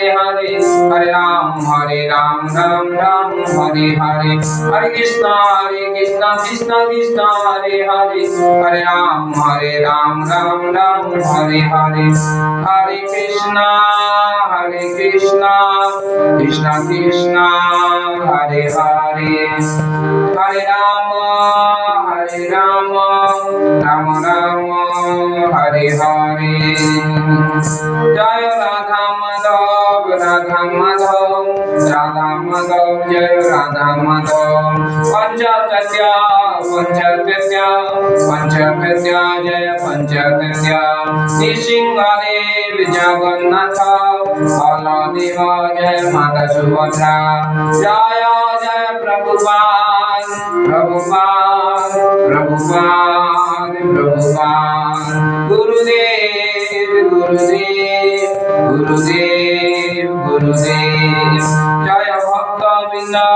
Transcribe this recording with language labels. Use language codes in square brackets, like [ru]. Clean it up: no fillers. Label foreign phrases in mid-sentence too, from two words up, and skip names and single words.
[sa] Hare, Hare Ram Ram Ram Hare Hare, Hare Krishna Krishna Krishna Hare Hare, Hare Ram Ram Ram Hare Hare, Hare Krishna Krishna Krishna Hare Hare, Hare Ram Ram Ram Hare Hare। [bn] জয় রাধা মাধব জয় রাধা মাধব, পঞ্চতত্য জয় পঞ্চতত্য, নৃসিংহদেব জগন্নাথ, বলদেব জয় মাতা সুভদ্রা, জয় জয় প্রভুপাদ গুরুদেব, জয় ভক্তবৃন্দ